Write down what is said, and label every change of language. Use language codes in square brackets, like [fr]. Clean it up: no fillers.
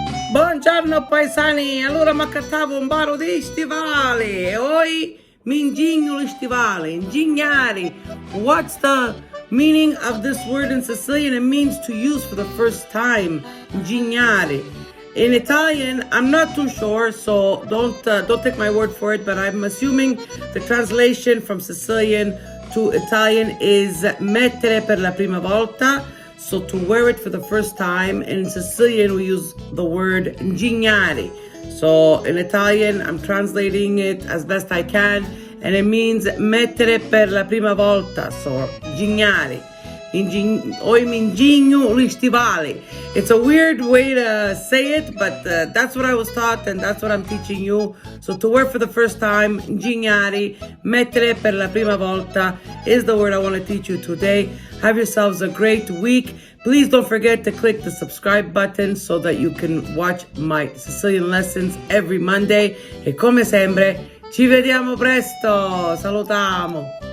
[scn] Buongiorno paesani, allora mi accattavo un paro di stivali e poi mi ingigno gli stivali, ingignari. [en] What's the meaning of this word in Sicilian? It means to use for the first time, ingignari. In Italian, I'm not too sure, so don't take my word for it, but I'm assuming the translation from Sicilian to Italian is [it] mettere per la prima volta. [en] So to wear it for the first time. In Sicilian, we use the word ingignari. So in Italian, I'm translating it as best I can, and it means [it] mettere per la prima volta. [en] So ingignari. [scn] Oi mi ingigno gli stivali. [en] It's a weird way to say it, but that's what I was taught and that's what I'm teaching you. So to wear for the first time, ingignari, [it] mettere per la prima volta [en] is the word I want to teach you today. Have yourselves a great week. Please don't forget to click the subscribe button so that you can watch my Sicilian lessons every Monday. [it] E come sempre, ci vediamo presto. Salutamu.